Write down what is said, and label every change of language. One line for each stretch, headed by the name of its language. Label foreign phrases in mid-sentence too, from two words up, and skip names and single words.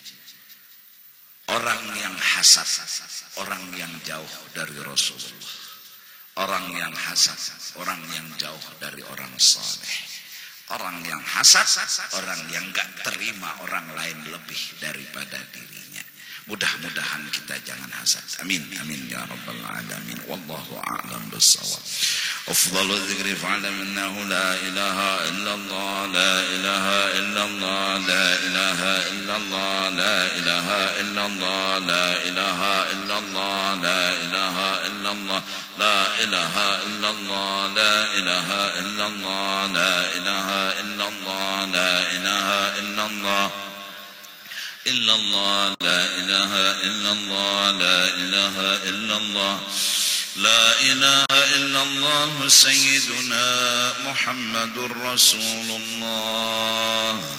Indonesian: Orang yang hasad, orang yang jauh dari Rasulullah. Orang yang hasad, orang yang jauh dari orang saleh. Orang yang hasad, orang yang gak terima orang lain lebih daripada dirinya. Mudah-mudahan kita jangan hasad.
Arabic: آمين آمين يا رب العالمين والله أعلم بالصواب. أفضل الذكر فاعلم أنه لا إله إلا الله لا إله إلا الله لا إله إلا الله لا إله إلا الله لا إله إلا الله لا إله إلا الله لا إله إلا الله لا إله إلا الله لا إله إلا الله لا إله إلا الله. إلا الله لا إله إلا الله لا إله إلا الله لا إله إلا الله سيدنا محمد رسول الله